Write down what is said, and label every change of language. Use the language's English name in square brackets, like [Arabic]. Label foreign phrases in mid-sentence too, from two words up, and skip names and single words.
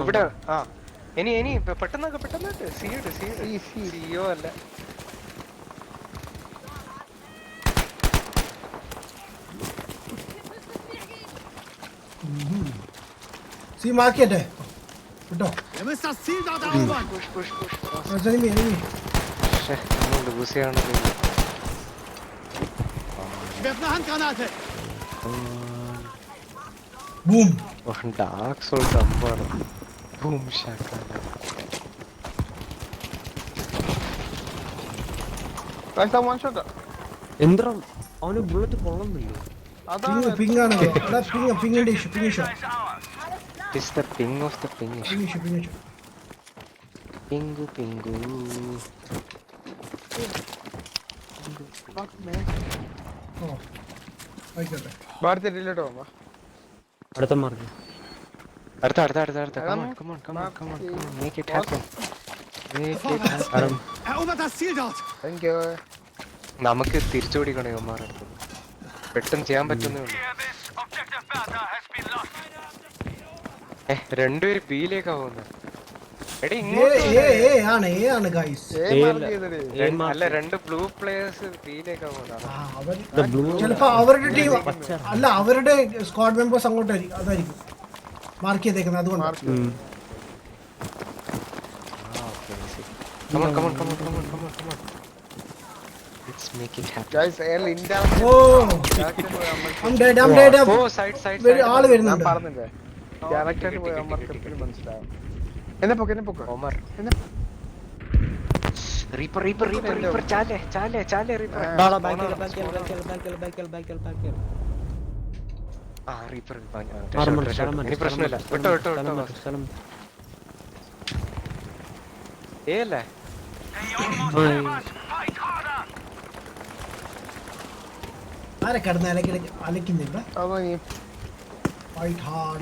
[Malayalam] ഇവിടെ ഇനി പെട്ടെന്ന് സിയോ അല്ല. സി മാർക്ക് ചെയ്യട്ടെ കേട്ടോ. [German] Ihr müsst das Ziel dort erobern! [Malayalam] എനിമി ലൂസ് ചെയ്യണത്. [German] Ich werfe eine Handgranate! [Malayalam] ബൂം. ഡാർക്ക് സോൾ സംഭവമാണ്. ബൂം ഷാക്കാല. [English] one shot. [Malayalam] എന്താ അവന് ബുള്ളറ്റ് കൊള്ളുന്നില്ല. അതാണ് പിങ് ആണ് ബ്രോ. എടാ പിങ്ങിന്റെ ഇഷ്യൂ. [English] It's the ping of the ping issue. Pingu. [Malayalam] ഓ ആയിക്കോട്ടെ. ഭാരതി റിലേറ്റ് ആവുമ്പോ അടുത്ത മാർക്ക് അടുത്ത. [English] Come on. Make it happen. [German] Erobert das Ziel dort! [English] thank you. [Malayalam] നമുക്ക് തിരിച്ചുപിടിക്കണം ഇവന്മാരടുത്ത്. പെട്ടെന്ന് ചെയ്യാൻ പറ്റുന്നേ ഉള്ളൂ. രണ്ടുപേര് ബിയിലേക്കാ പോകുന്നത്. എടി ആണ് ഗൈസ്. അല്ല രണ്ട് [English] blue players [Malayalam] ബിയിലേക്കാ പോകുന്നത്. ചിലപ്പോ അവരുടെ ടീം അല്ല, അവരുടെ [English] squad members [Malayalam] അങ്ങോട്ടായിരിക്കും. അതായിരിക്കും മാർക്ക് ചെയ്തേക്കുന്നത്. അതുകൊണ്ട് [English] Come on. Let's make it happen. [Malayalam] ഗയ്സ് എയർ ഇന്ത്യ [English] ഓ I'm dead. Oh, side. [Malayalam] ആള് ഞാൻ വരുന്നുണ്ട്. പറഞ്ഞില്ലേ ക്യാരക്ടറിൽ പോയി അമ്മർക്ക് എപ്പോഴും മനസ്സിലാവും. എന്നെ പൊക്കെ [English] Omar. Reaper. Chale, Reaper. Reaper. [Malayalam] ഇനി പ്രശ്നമില്ല. വിട്ടോ. അല്ലേ? ആരെ കിടന്ന് അലക്കുന്നില്ല. [English] fight hard.